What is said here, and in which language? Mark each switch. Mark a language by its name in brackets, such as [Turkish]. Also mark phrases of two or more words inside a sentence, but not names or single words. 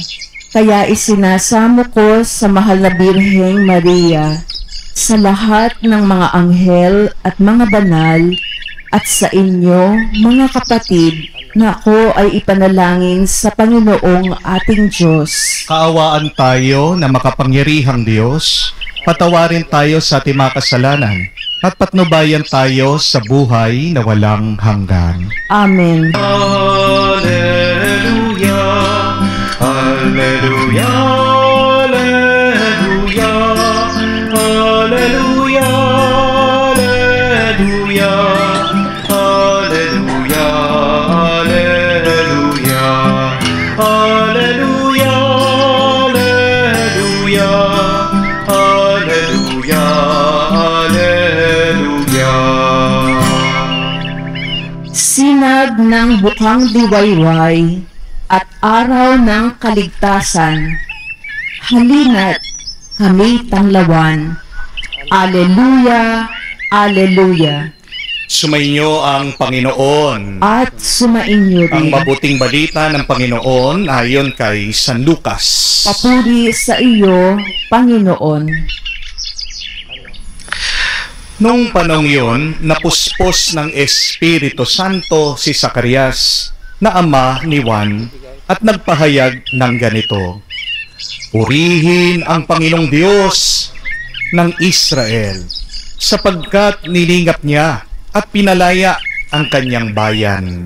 [Filipino] Kaya isinasamo ko sa mahal na Birheng Maria, sa lahat ng mga anghel at mga banal, at sa inyo, mga kapatid, na ako ay ipanalangin sa Panginoong ating Diyos. kaawaan tayo na makapangyarihang Diyos, patawarin tayo sa ating mga kasalanan, at patnubayan tayo sa buhay na walang hanggan. Amen. Alleluia, Alleluia, Alleluia, Alleluia, Alleluia, Alleluia, Alleluia, Alleluia, Alleluia, Alleluia. Sinag ng Bukang Diwayway at Araw ng Kaligtasan, halina't kami tanglawan. Alleluia, Alleluia. Sumainyo ang Panginoon. At sumainyo Ang din. mabuting balita ng Panginoon ayon kay San Lucas. Papuri sa iyo, Panginoon. Noong panahon yun, napuspos ng Espiritu Santo si Zacarias na ama ni Juan at nagpahayag ng ganito: Purihin ang Panginoong Diyos ng Israel, sapagkat nilingap niya at pinalaya ang kanyang bayan.